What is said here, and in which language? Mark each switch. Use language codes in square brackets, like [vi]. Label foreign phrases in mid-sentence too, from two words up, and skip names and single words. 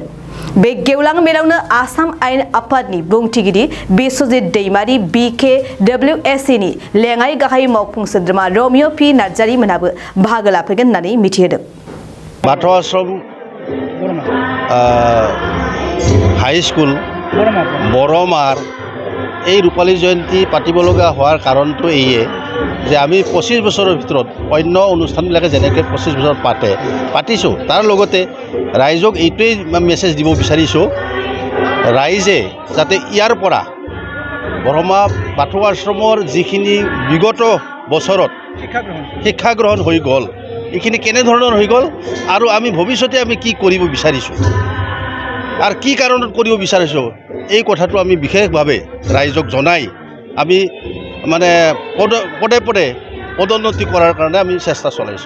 [brx] बे गेवलां मेलावनो आसाम आयेन आफादनि बुंथिगिरि बिश्वजित दैमारी BKWSA नि लेङाइ गाहाय मावफुं सोद्रोमा रमिय' P नार्जारी मोनाबो बाहागो लाफैगोन होननानै मिथिहोदों। [as] बाथौ आश्रम हाई स्कुल बरमार এই ৰূপালী জয়ন্তী পাতিবলগা হোৱাৰ কাৰণটো এইয়ে যে আমি 25 বছৰৰ ভিতৰত অন্য অনুষ্ঠানবিলাকে যেনেকৈ 25 বছৰ পাতিছোঁ তাৰ লগতে ৰাইজক এইটোৱেই মেছেজ দিব বিচাৰিছোঁ, ৰাইজে যাতে ইয়াৰ পৰা বৰমা বাথৌ আশ্ৰমৰ যিখিনি বিগত বছৰত শিক্ষা গ্ৰহণ হৈ গ'ল, এইখিনি কেনেধৰণৰ হৈ গ'ল আৰু আমি ভৱিষ্যতে আমি কি কৰিব বিচাৰিছোঁ আৰু কি কাৰণত কৰিব বিচাৰিছোঁ, এই কথাটো আমি বিশেষভাৱে ৰাইজক জনাই আমি মানে পদে পদে পদোন্নতি কৰাৰ কাৰণে আমি চেষ্টা চলাইছোঁ।